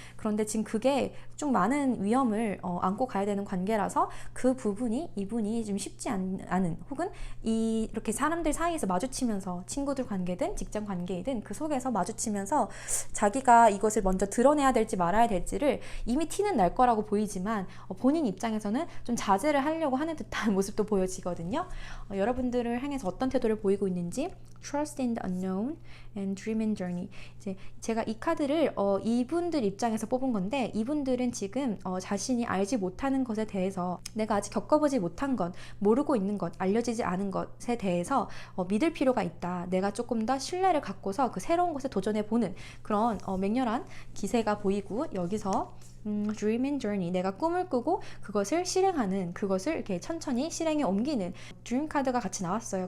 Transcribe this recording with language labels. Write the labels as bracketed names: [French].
[Korean] 그런데 지금 그게 좀 많은 위험을 안고 가야 되는 관계라서 그 부분이 이분이 좀 쉽지 않은, 혹은 이렇게 사람들 사이에서 마주치면서 친구들 관계든 직장 관계이든 그 속에서 마주치면서 자기가 이것을 먼저 드러내야 될지 말아야 될지를 이미 티는 날 거라고 보이지만 본인 입장에서는 좀 자제를 하려고 하는 듯한 모습도 보여지거든요. 여러분들을 향해서 어떤 태도를 보이고 있는지 [English] Trust in the unknown and dream and journey. [Korean] 이제 제가 이 카드를 이분들 입장에서 뽑은 건데, 이분들은 지금 자신이 알지 못하는 것에 대해서, 내가 아직 겪어보지 못한 것, 모르고 있는 것, 알려지지 않은 것에 대해서 믿을 필요가 있다. 내가 조금 더 신뢰를 갖고서 그 새로운 것에 도전해보는 그런 맹렬한 기세가 보이고, 여기서 dream and journey, 내가 꿈을 꾸고 그것을 실행하는, 그것을 이렇게 천천히 실행에 옮기는 dream 카드가 같이 나왔어요.